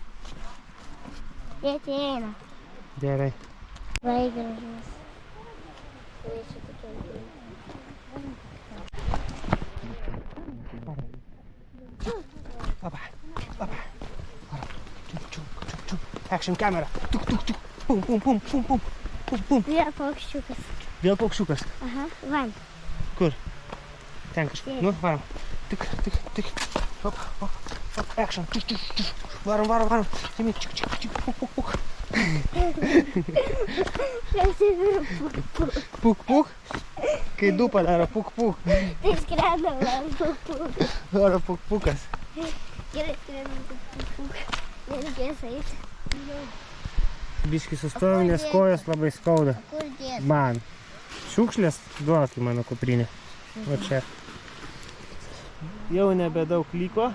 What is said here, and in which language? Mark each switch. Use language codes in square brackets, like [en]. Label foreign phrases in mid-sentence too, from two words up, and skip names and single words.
[lt] Jėti eina. Gerai. Labai gražus. Opa. Action kamera. Tuk, tuk, tuk. Pum, pum, pum, pum, pum. Pum, pum. Vėl paukščiukas. Vėl paukščiukas. Aha, van. Kur? Ten kažkur. Nu, varom. Tik, tik, tik. Hop, hop, hop. Action. Tik, tik, tik. Varom, varom, varom. Žemyn. Čik, čik, čik. Puk, puk, puk. Puk, puk. Kai du padaro puk, puk. Tai skrenda man puk, puk. Varo puk, pukas. Gerai skrenda puk, puk. Nereikės eiti. Biški sustojau, nes kojas labai skauda. Kur dėti? Man. Šiukšlės duok į mano kuprinę. Va čia. Jau nebedaug liko.